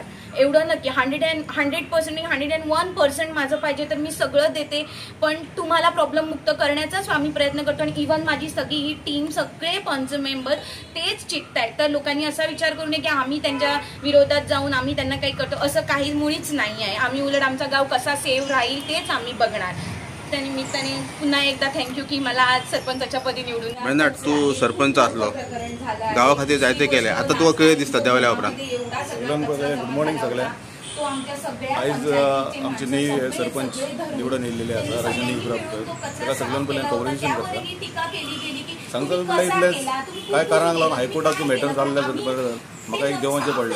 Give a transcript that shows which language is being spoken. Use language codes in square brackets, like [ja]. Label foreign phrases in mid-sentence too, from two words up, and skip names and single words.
[mr] एवढं नक्की 100% 101% माझं पाहिजे तर मी सगळं देते, पण तुम्हाला प्रॉब्लेम मुक्त करण्याचाच आम्ही प्रयत्न करतो. आणि इव्हन माझी सगळी ही टीम सगळे पंच मेंबर तेच चिकतायत. तर लोकांनी असा विचार करू नये की आम्ही त्यांच्या विरोधात जाऊन आम्ही त्यांना काही करतो, असं काही मुळीच नाही आहे. आम्ही उलट आमचा गाव कसा सेव्ह राहील तेच आम्ही बघणार. त्या निमित्ताने पुन्हा एकदा थँक्यू की मला आज सरपंचाच्या पदी निवडून. [kok] तू सरपंच असलो गावाखातीर जायते केले, आता तुका कळे दिसता देवल्या उपरांत. [en] good morning सगळ्या. [kok] आयज आमचे नई सरपंच निवडून येयलेले आसा रजनी इब्राहिमपूरकर. ताका सगळ्यान पयलें कॉंग्रेच्युलेशन करता. सांगता इतलें इतलें कांय कारणाक लागून हायकोर्टाचो मॅटर जाल्ल्या म्हाका एक देंवचें पडलें.